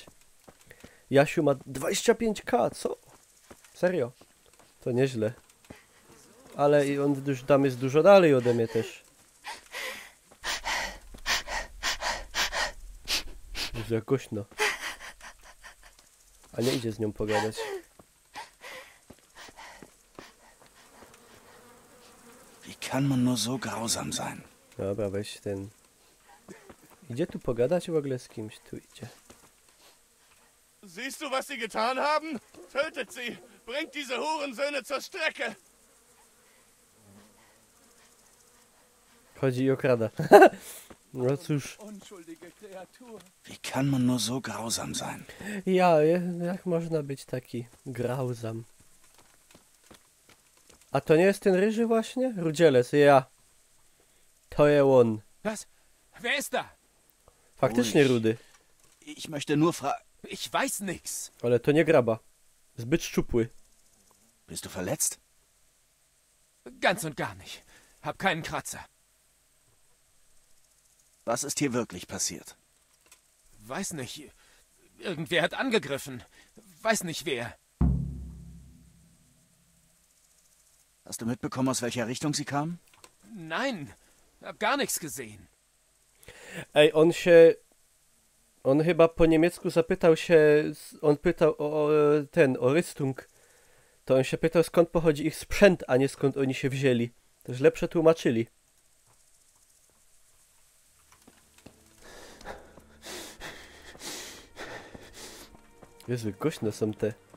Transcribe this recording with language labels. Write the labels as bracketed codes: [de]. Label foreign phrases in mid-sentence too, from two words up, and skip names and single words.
[pl] Jasiu ma 25k, co? Serio? To nieźle. Ale i on już tam jest dużo dalej ode mnie też. Jezu, jak głośno. A nie idzie z nią pogadać. [de] Wie kann man nur so grausam sein? [pl] Dobra, weź ten... Idzie tu pogadać w ogóle z kimś? Tu idzie. [de] Siehst du, was sie getan haben? Tötet sie! Bringt diese Hurensöhne zur Strecke! [pl] Chodzi i okrada. No cóż. [de] Unschuldige Kreatur. Wie kann man nur so grausam sein? [pl] Ja, jak można być taki grauzam? A to nie jest ten ryży właśnie? Rudzielec, ja. To jest on. [de] Was? Wer ist da? [pl] Faktycznie [de] Ruhig. [pl] rudy. [de] Ich möchte nur fragen... Ich weiß nix. [pl] Ale to nie graba. Zbyt szczupły. [de] Bist du verletzt? Ganz und gar nicht. Hab keinen Kratzer. Was ist hier wirklich passiert? Weiß nicht. Irgendwer hat angegriffen. Weiß nicht wer. Hast du mitbekommen, aus welcher Richtung sie kamen? Nein. Hab gar nichts gesehen. [pl] Ej, on chyba po niemiecku zapytał się... On pytał o Rüstung. To on się pytał, skąd pochodzi ich sprzęt, a nie skąd oni się wzięli. To źle przetłumaczyli. Jezu, głośno są te.